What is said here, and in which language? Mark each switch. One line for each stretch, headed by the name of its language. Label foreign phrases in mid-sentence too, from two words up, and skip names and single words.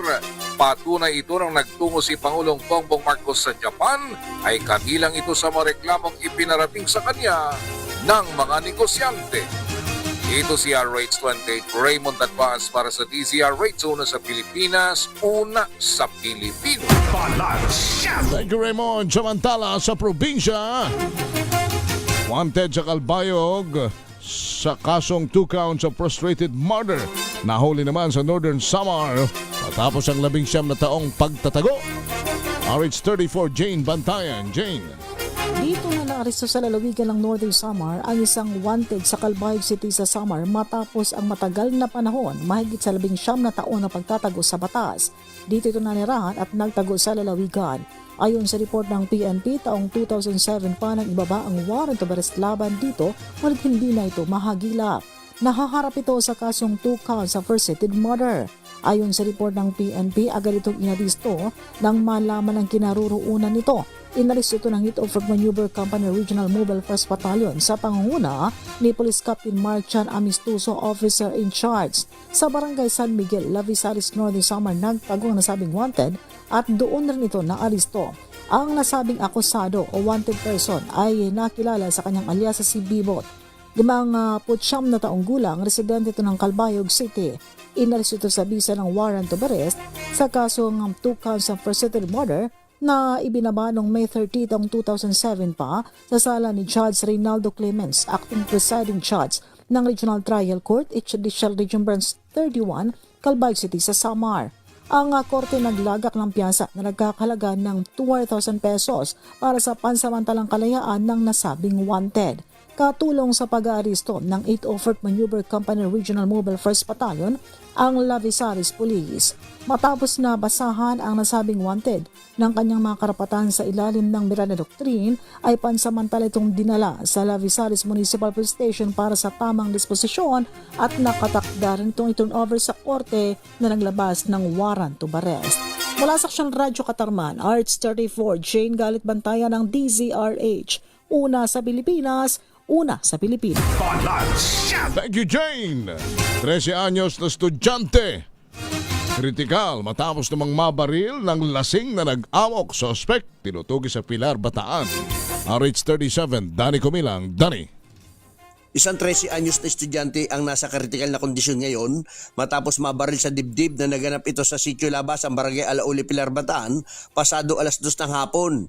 Filipino: Patunay ito nang nagtungo si Pangulong Bongbong Marcos sa Japan ay kabilang ito sa mga reklamong ipinarating sa kanya ng mga negosyante. Ito si RH28 Raymond Advance para sa DZRH, una sa Pilipinas, una sa Pilipino.
English: Thank you,
Filipino: Raymond. Samantala sa probinsya, wanted sa Calbayog sa kasong
English: 2 counts of frustrated murder.
Filipino: Nahuli naman sa Northern Samar matapos ang 19 na taong pagtatago. RH34 Jane Bantayan. Jane. Dito na naaresto sa lalawigan ng Northern Samar ang isang wanted sa Calbayog City sa Samar matapos ang matagal na panahon, mahigit sa 19 na taon na pagtatago sa batas. Dito ito nanirahan at nagtago sa lalawigan. Ayon sa report ng PNP, taong 2007 pa nang ibaba ang
English: warrant of arrest
Filipino: laban dito, ngunit hindi na ito mahagilap. Nahaharap ito sa kasong
English: 2 counts
Filipino: sa
English: frustrated murder.
Filipino: Ayon sa report ng PNP, agad itong inaristo nang malaman ang kinaroroonan nito. Inalis ito ng Hit Offered Maneuver Company Regional Mobile First Battalion sa pangunguna ni Police Captain Mark Chan Amistoso,
English: Officer in Charge.
Filipino: Sa Barangay San Miguel, Lavisaris, Northern Samar, nagtago ang nasabing wanted at doon rin ito naaristo. Ang nasabing akusado o
English: wanted person
Filipino: ay nakilala sa kanyang alias si Bibot. 59 na taong gulang, residente ito ng Calbayog City. Inalis ito sa bisa ng
English: warrant of arrest
Filipino: sa kasong
English: 2 counts of first-degree murder
Filipino: na ibinaba noong May 30, 2007 pa sa sala ni Judge Reynaldo Clemens,
English: acting presiding judge
Filipino: ng Regional Trial Court, Judicial Region Branch 31, Calbayog City sa Samar. Ang korte naglagak ng piyasa na nagkakahalaga ng 200,000 pesos para sa pansamantalang kalayaan ng nasabing wanted. Katulong sa pag-aaresto ng 804th Maneuver Company Regional Mobile 1st Battalion ang Lavisaris Police. Matapos na basahan ang nasabing wanted ng kanyang mga karapatan sa ilalim ng Miranda Doctrine, ay pansamantala itong dinala sa Lavisaris Municipal Police Station para sa tamang disposisyon at nakatakda rin itong i-
English: turn over
Filipino: sa korte na naglabas ng
English: warrant of arrest.
Filipino: Mula sa Aksyon Radyo Katarman, Arts 34, Jane Galit Bantayan ng DZRH. Una sa Pilipinas, una sa Pilipinas.
English: Thank you, Jane. 13 anyos na estudyante.
Filipino: Kritikal matapos namang mabaril ng lasing na nag-awok. Suspect tinutugi sa Pilar, Bataan. RH37, Danny Kumilang. Danny. Isang 13 anyos na estudyante ang nasa kritikal na kondisyon ngayon matapos mabaril sa dibdib na naganap ito sa Sitio Labas, ang barangay Alauli, Pilar, Bataan, pasado alas 2 ng hapon.